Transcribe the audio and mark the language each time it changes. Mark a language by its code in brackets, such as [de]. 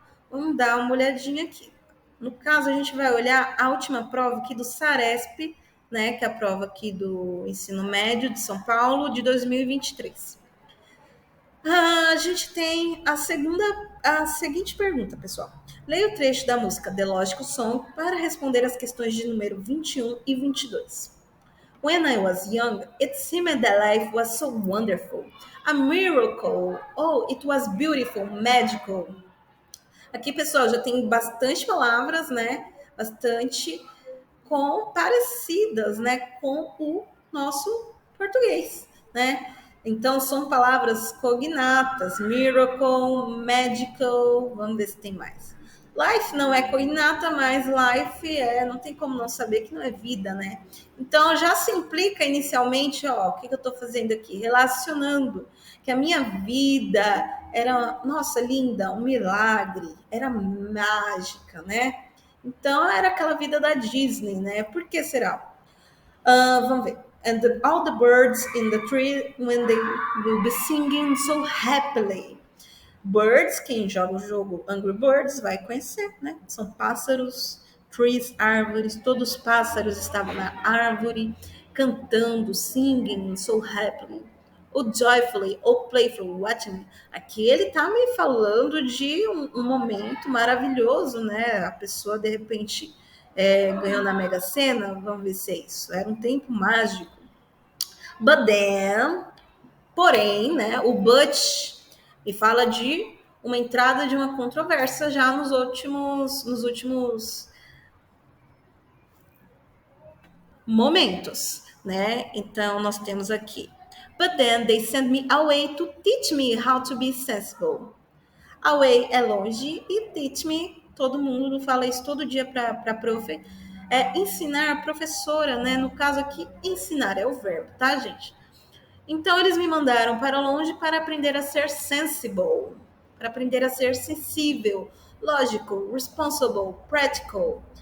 [pt] Vamos dar uma olhadinha aqui. No caso, a gente vai olhar a última prova aqui do Saresp, né, que é a prova aqui do ensino médio de São Paulo de 2023. A gente tem a seguinte pergunta, pessoal. Leia o trecho da música The Logical Song para responder as questões de número 21 e 22. [en] When I was young, it seemed that life was so wonderful. A miracle. Oh, it was beautiful, magical. [pt] Aqui, pessoal, já tem bastante palavras, né? Bastante parecidas, né, com o nosso português, né? Então são palavras cognatas, miracle, magical, vamos ver se tem mais. Life não é cognata, mas life não tem como não saber que não é vida, né? Então já se implica inicialmente, ó, o que eu estou fazendo aqui? Relacionando que a minha vida era, nossa, linda, um milagre, era mágica, né? Então era aquela vida da Disney, né? Por que será? Vamos ver. [en] And all the birds in the tree when they will be singing so happily. [pt] Birds, quem joga o jogo Angry Birds vai conhecer, né? São pássaros, trees, árvores, todos os pássaros estavam na árvore cantando, [en] singing so happily. [pt] O [en] joyfully ou playful watching, [pt] aqui ele tá me falando de um momento maravilhoso, né? A pessoa de repente ganhou na Mega Sena, vamos ver se é isso. Era um tempo mágico. [en] But then, [pt] porém, né? O but me fala de uma entrada de uma controvérsia já nos últimos momentos, né? Então nós temos aqui [en] But then they sent me away to teach me how to be sensible. [pt] Away é longe e teach me, todo mundo fala isso todo dia para prof, é ensinar, professora, né? No caso aqui, ensinar é o verbo, tá, gente? Então eles me mandaram para longe para aprender a ser sensible, para aprender a ser sensível, logical, responsible, practical.